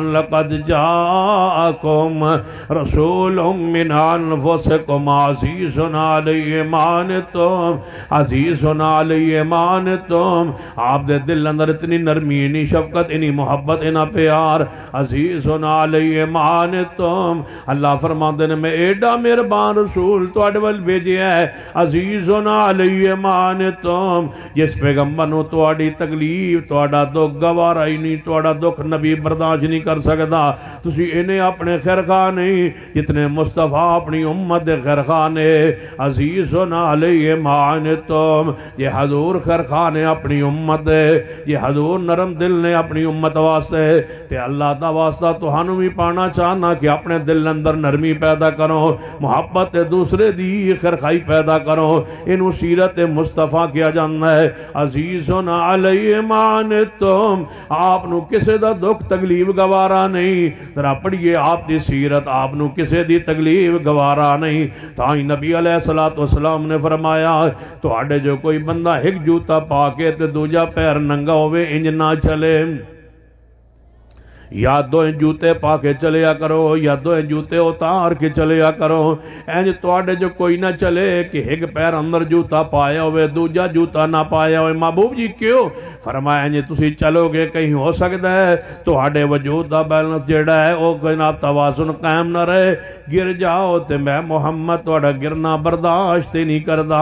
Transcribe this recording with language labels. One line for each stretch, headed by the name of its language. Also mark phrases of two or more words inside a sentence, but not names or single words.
Arabic: لقد جاءکم رسول من انفسکم عزیز علیہ ما عنتم عزیز علیہ ما عنتم،
Punjabi: آپ دے دل اندر اتنی نرمی، اتنی شفقت، اتنی محبت، اتنا پیار۔
Arabic: عزیز علیہ ما عنتم،
Punjabi: اللہ فرماندے نے میں ایڈا مہربان رسول تواڈے ول بھیجیا ہے،
Arabic: عزیز علیہ ما عنتم،
Punjabi: جس پیغمبر نو تواڈی تکلیف، تواڈا دکھ گوارا ہی نہیں، تواڈا دکھ نبی برداشت نہیں کر سکدا۔ تسی انہیں اپنے خیر خواہ نہیں جتنے مصطفیٰ اپنی امت دے خیر خواہ نے۔
Arabic: عزیز علیہ ما عنتم،
Punjabi: یہ حضور خیر خواہ نے اپنی امت دے، یہ حضور نرم دل نے اپنی امت واسطے، تے اللہ دا واسطہ تہانوں بھی پانا چاہنا کہ اپنے دل اندر نرمی پیدا کرو، محبت دوسرے دی خیرخائی پیدا کرو۔ انہوں سیرت مصطفیٰ کیا جانا ہے۔
Arabic: عزیز علیہ ما عنتم،
Punjabi: آپ نو کسے دا دکھ تکلیف گوارا نہیں۔ ذرا پڑھئے آپ دی سیرت، آپ نو کسے دی تکلیف گوارا نہیں۔ تاں نبی علیہ السلام نے فرمایا تو آڑے جو کوئی بندہ ایک جوتا پاکے تے دوجا پیر ننگا ہوئے انج نہ چلے، یا دو جوتے پا کے چلیا کرو، یا دو جوتے اتار کے چلیا کرو۔ اینج تواڈے جو کوئی نہ چلے کہ ایک پیر اندر جوتا پایا ہوئے دوجا جوتا نہ پایا ہوئے۔ محبوب جی کیوں؟ فرمایا اینج تسی چلو گے کہیں ہو سکتا ہے تواڈے وجود دا بیلنس جیڑا ہے او جناب توازن قائم نہ رہے، گر جاؤ تے میں محمد تواڈا گرنا برداشت نہیں کردا۔